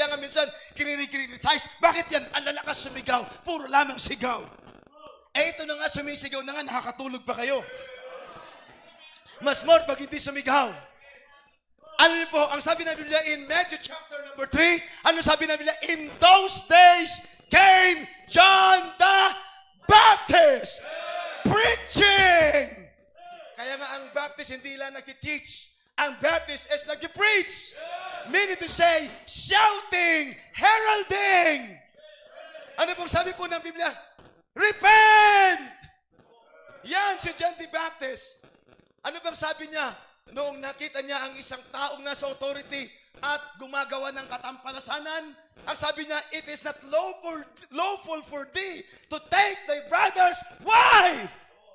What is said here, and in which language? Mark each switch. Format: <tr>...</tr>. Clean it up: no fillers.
<tl>Kaya nga minsan, kinikriticize, bakit yan? Ang lalakas sumigaw, puro lamang sigaw. Ito na nga, sumisigaw na nga, nakakatulog pa kayo. Mas more pag hindi sumigaw. Ano yun po, ang sabi ng Biblia in Matthew chapter number 3, ano sabi ng Biblia?</tl> <en>In those days came John the Baptist preaching.</en> <tl>Kaya nga ang Baptist hindi lang nag-teach. Ang</tl> <en>Baptist is nag-preach. Meaning to say, shouting, heralding.</en> <tl>Ano pong sabi po ng Biblia? Repent! Yan si John the Baptist. Ano bang sabi niya? Noong nakita niya ang isang taong nasa authority at gumagawa ng katampalasanan, ang sabi niya,</tl> <en>it is not lawful for thee to take thy brother's wife.</en>